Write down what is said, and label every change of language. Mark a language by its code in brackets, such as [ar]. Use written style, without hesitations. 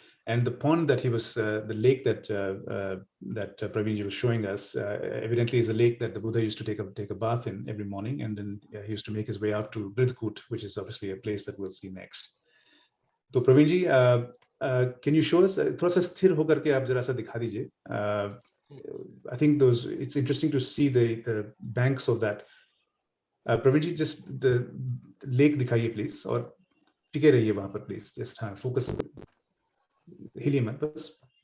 [en] And the pond that the lake that Praveenji was showing us, evidently is a lake that the Buddha used to take a bath in every morning, and then he used to make his way out to Ridhkut, which is obviously a place that we'll see next. So Praveenji, can you show us? [hi] थोड़ा सा स्थिर होकर के आप जरा सा दिखा दीजिए. [en] I think it's interesting to see the banks of that. [hi] Praveenji, [en] just the lake [hi] दिखाइए please, और टिके रहिए वहाँ पर please. [en] Just focus. [hi] हिलिए मत बस.